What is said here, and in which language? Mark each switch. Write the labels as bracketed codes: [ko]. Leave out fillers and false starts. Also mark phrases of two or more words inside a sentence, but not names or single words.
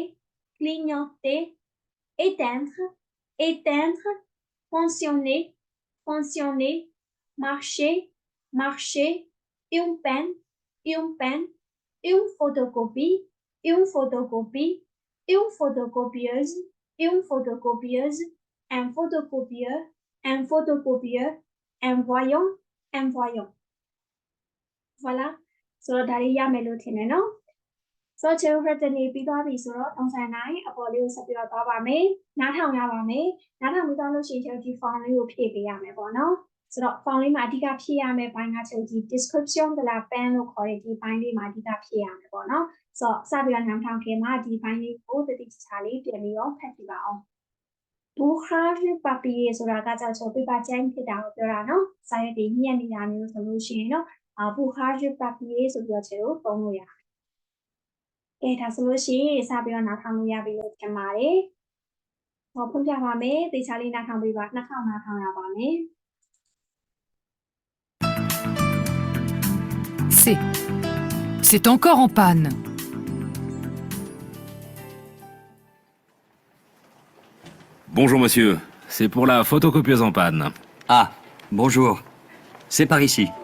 [fr] Clignoter, éteindre, éteindre, fonctionner, fonctionner, marcher, marcher, une peine, une peine, une photocopie, une photocopie, une photocopieuse, une photocopieuse, un photocopieur, un photocopieur, un voyant, un voyant. Voilà. So, [my] ဒါလေးရမယ်လို့ထင်တယ်နော် ဆိုတော့ကျွန်တော်တို့တနေ့ပြီးသွားပြီဆိုတော့ပုံစံတိုင်းအပေါ်လေးကိုဆက်ပြီးတော့သွားပါမယ်နားထောင်ရပါမယ်နားထောင်ပြီးသွားလို့ရှိရင်ကျွန်တော်ဒီ form လေးကိုဖြည့်ပေးရမယ်ပေါ့နော်ဆိုတော့ form လေးမှာအဓိကဖြည့်ရမယ်ဘိုင်းကကျွန်တော်ဒီ [fr] description de la peine [my] လို့ခေါ်တဲ့ဒီဘိုင်းလေးမှာအဓိက ဖြည့်ရမယ်ပေါ့နော်ဆိုတော့စပြီးတော့နားထောင်ခင်မှာဒီဘိုင်းလေးကိုတတိချာလေးပြန်ပြီးတော့ဖတ်ကြည့်ပါအောင် [fr] bouchage papier [my] ဆိုတာကကြောင့်ကျွန်တော် paper ကျန်းဖြစ်တာကိုပြောတာနော်စာရွက်တွေညှက်နေတာမျိုးဆိုလို့ရှိရင်တော့ [fr] bouchage papier [my] ဆိုပြီးတော့ကျွန်တော်သုံးလို့ရတယ်ကဲဒါဆိုလို့ရှိရင်စပြီးတော့နားထောင်လို့ရပြီလို့ထင်ပါတယ်။ဟောဖွင့်ပြပါမယ်။သေချာလေးနားထောင်ပေးပါ။နားထောင်ရပါမယ်။ [fr] C'est encore en panne. Bonjour monsieur, c'est pour la photocopieuse en panne. Ah, bonjour. C'est par ici.